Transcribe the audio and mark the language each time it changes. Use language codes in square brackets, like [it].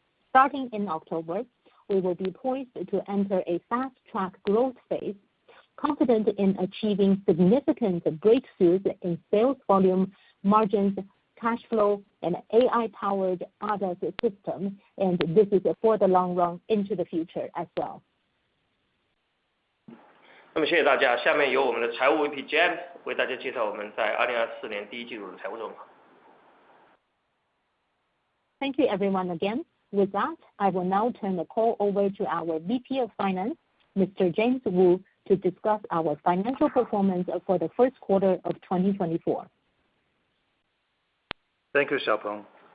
[en] Starting in October, we will be poised to enter a fast-track growth phase, confident in achieving significant breakthroughs in sales volume, margins, cash flow, and AI-powered ADAS system, and this is for the long run into the future as well. [zh] 那么谢谢大家，下面由我们的财务 VP James 为大家介绍我们在2024年第一季度的财务状况。 [en] Thank you everyone again. With that, I will now turn the call over to our VP of Finance, Mr. James Wu, to discuss our financial performance for the first quarter of 2024. Thank you, Xpeng.